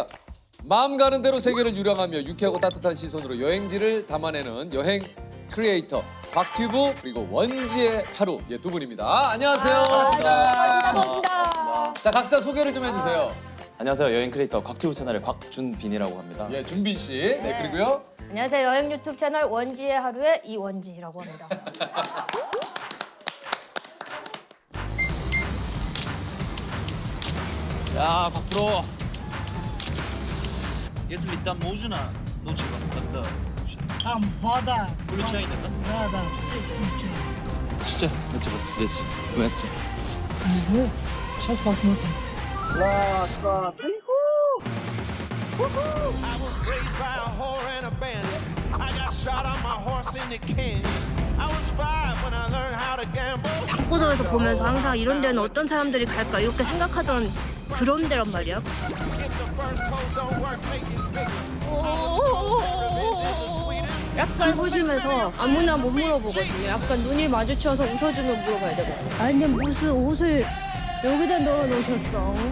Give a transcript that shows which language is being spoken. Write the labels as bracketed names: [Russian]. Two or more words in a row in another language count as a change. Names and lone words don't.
[Korean] 마음 가는 대로 세계를 유랑하며 유쾌하고 따뜻한 시선으로 여행지를 담아내는 여행 크리에이터 곽튜브 그리고 원지의 하루 두 분입니다. 안녕하세요. 반갑습니다. 자, 각자 소개를 좀 해주세요. 안녕하세요. 여행 크리에이터 곽튜브 채널의 곽준빈이라고 합니다. 예, 준빈 씨. 네, 그리고요. 안녕하세요. 여행 유튜브 채널 원지의 하루의 이원지라고 합니다. [Indonesian] Ya Pak Bro. [Russian] Если там можно, лучше вам тогда. Там вода. Включай, да? Да, все включено. Что? Это вот здесь. Вместе. Не знаю. Сейчас посмотрим. Раз, два, три. [English] I was raised by a whore and a bandit. I got shot on my horse in the canyon. I was 5 when I learned how to gamble. [Korean] 방구석에서 보면서 항상 이런 데는 어떤 사람들이 갈까 이렇게 생각하던 그런 데란 말이야. 약간 소심해서 아무나 못 물어보거든요. 약간 눈이 마주쳐서 웃어주면 물어봐야 되거든요. 아니 무슨 옷을 여기다 넣어놓으셨어?